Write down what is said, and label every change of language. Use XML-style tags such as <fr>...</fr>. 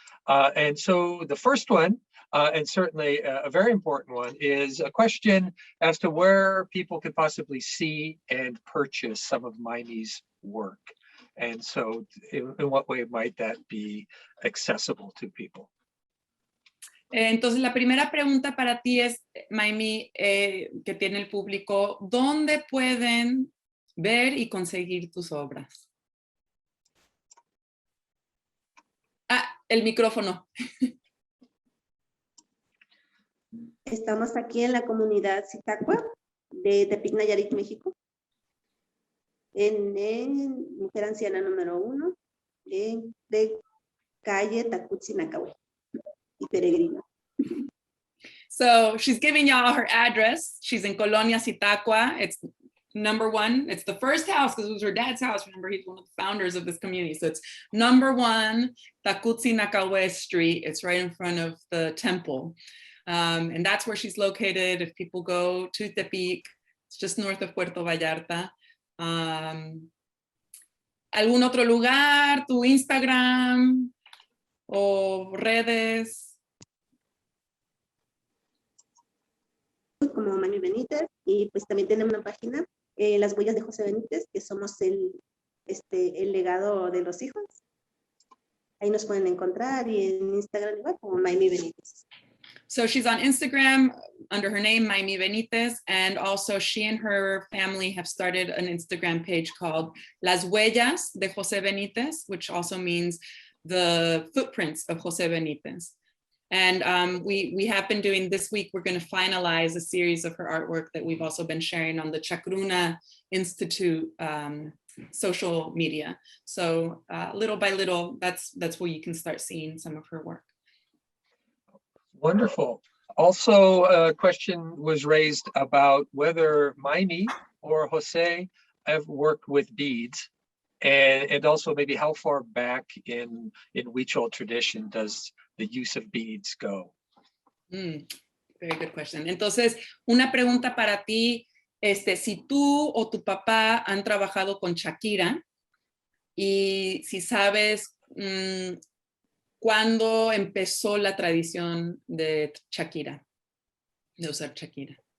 <en>And so the first one, and certainly a very important one, is a question as to where people could possibly see and purchase some of Maymi's work. And so in what way might that be accessible to people?</en> <es>Entonces la primera pregunta para ti es, Maymi, que tiene el público, ¿dónde pueden ver y conseguir tus obras? El micrófono. Estamos aquí en la comunidad Zitácua de Tepic, Nayarit, México, en Mujer Anciana número 1, de calle Tacutzinacahue y Peregrino.</es> <en>So she's giving y'all her address. She's in Colonia Zitácua. It's number 1. It's the first house because it was her dad's house. Remember, he's one of the founders of this community. So it's number 1 Tacutzinacahue Street. It's right in front of the temple. And that's where she's located. If people go to Tepic, it's just north of Puerto Vallarta.</en> <es>¿Algún otro lugar? ¿Tu Instagram o redes? Como Maymi Benitez, y pues también tenemos una página, Las Huellas de José Benítez, que somos el legado de los hijos. Ahí nos pueden encontrar, y en Instagram igual como Maymi Benitez.</es> <en>So she's on Instagram under her name, Maymi Benitez, and also she and her family have started an Instagram page called Las Huellas de José Benítez, which also means the footprints of José Benítez. And we have been doing this week, we're going to finalize a series of her artwork that we've also been sharing on the Chacruna Institute social media. So little by little, that's where you can start seeing some of her work. Wonderful. Also, a question was raised about whether Maymi or Jose have worked with beads, and also maybe how far back in Huichol tradition does the use of beads go? Very good question.</en> <es>Entonces, una pregunta para ti, si tú o tu papá han trabajado con Shakira y si sabes cuándo empezó la tradición de Shakira, de usar Shakira.</es>